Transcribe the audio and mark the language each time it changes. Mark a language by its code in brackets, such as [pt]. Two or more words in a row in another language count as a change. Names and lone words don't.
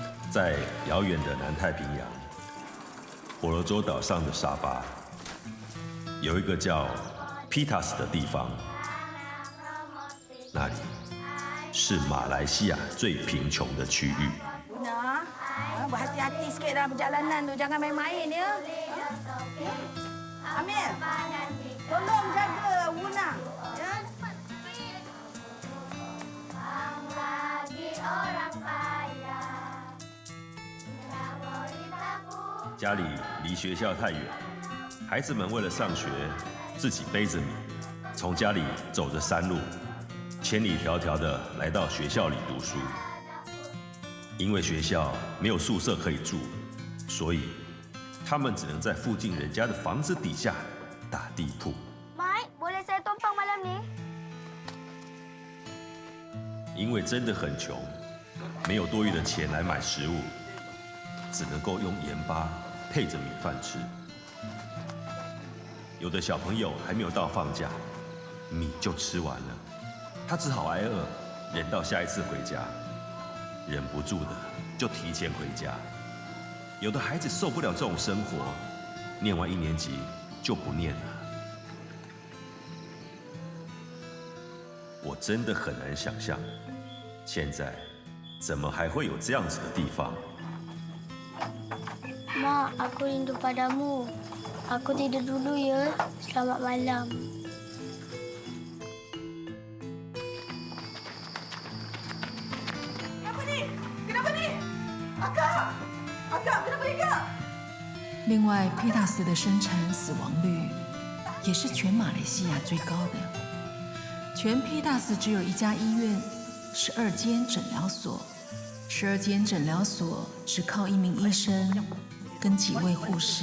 [zh] 在遥远的南太平洋，婆罗洲岛上的沙巴，有一个叫 Pitas 的地方，那里是马来西亚最贫穷的区域。 [ms] Berhati-hati sikit dalam perjalanan tu, jangan main-main ya. Amir, tolong jaga Wuna. Ya. [zh] 家里离学校太远，孩子们为了上学，自己背着米，从家里走着山路，千里迢迢的来到学校里读书。因为学校没有宿舍可以住，所以他们只能在附近人家的房子底下打地铺。 [ms] Mai, boleh saya tumpang malam ni? [zh] 因为真的很穷，没有多余的钱来买食物，只能够用盐巴配着米饭吃。有的小朋友还没有到放假，米就吃完了，他只好挨饿，忍到下一次回家。忍不住的就提前回家。有的孩子受不了这种生活，念完1年级就不念了。我真的很难想象，现在怎么还会有这样子的地方。 [ms] Mak, aku rindu padamu. Aku tidur dulu ya. Selamat malam. Kenapa ni, Kak? [zh] 另外，皮塔斯的生产死亡率也是全马来西亚最高的。全皮塔斯只有1家医院，12间诊疗所，12间诊疗所只靠1名医生跟几位护士。